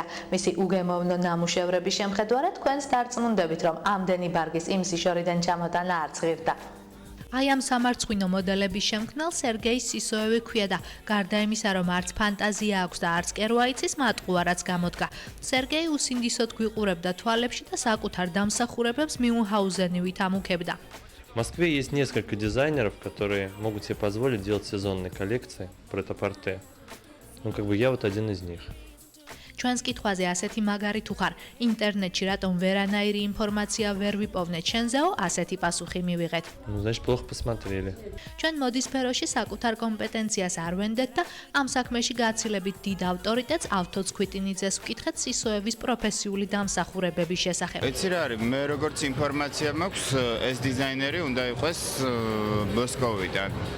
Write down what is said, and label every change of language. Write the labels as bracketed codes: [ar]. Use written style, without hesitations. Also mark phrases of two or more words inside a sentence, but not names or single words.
[ka] მისი უგემოვნო ნამუშევრების შემხედვარად თქვენს დარწმუნდებით, რომ ამდენი ბარგის იმ სიშორიდან ჩამოტანა არც ღირდა. აი ამ სამარცხვინო მოდელების შემქმნელ სერგეი სისოევი ქვია და გარდა იმისა, რომ არც ფანტაზია აქვს და არც კერვა იცის, მატყუარაც გამოდგა. სერგეი უსინდისოდ გვიყურებდა თვალებში და საკუთარ დამსახურებებს მიუნჰაუზენივით ამუქებდა. [ru] В Москве есть несколько дизайнеров, которые могут себе позволить делать сезонные коллекции прет-а-порте. Ну, как бы я вот один из них. [ka] ჩვენს კითხვაზე ასეთი მაგარი თუ ხარ, ინტერნეტში რატომ ვერანაირი ინფორმაცია ვერ ვიპოვნეთ შენზეო, ასეთი პასუხი მივიღეთ. [ru] Ну, значит, плохо посмотрели. [ka] ჩვენ მოდის სფეროში საკუთარ კომპეტენციას არ ვენდეთ და ამ საქმეში გაცილებით დიდ ავტორიტეტს ავთოც ქვითინიძეს ვკითხეთ სისოევის პროფესიული დამსახურებების შესახებ. ეცი რა არის, მე როგორც ინფორმაცია მაქვს, ეს დიზაინერი უნდა იყოს მოსკოვიდან.